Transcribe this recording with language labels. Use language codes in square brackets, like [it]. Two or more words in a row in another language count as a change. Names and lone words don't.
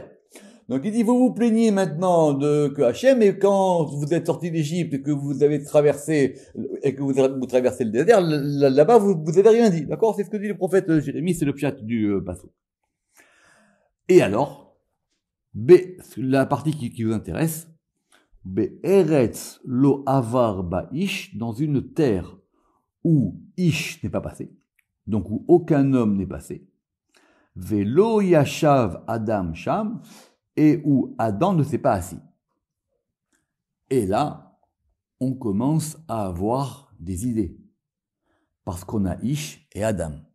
[fr] Donc il dit, vous vous plaignez maintenant que Hachem, et quand vous êtes sorti d'Égypte et que vous avez traversé, et que vous traversez le désert, là-bas, vous avez rien dit. D'accord? C'est ce que dit le prophète Jérémie, c'est le pshat du Passou. Et alors, la partie qui vous intéresse, [he] ארץ לא עבר באיש, [fr] dans une terre où Ish n'est pas passé, donc où aucun homme n'est passé, [he] ולא ישב אדם שם, [fr] et où Adam ne s'est pas assis. Et là, on commence à avoir des idées, parce qu'on a Ish et Adam.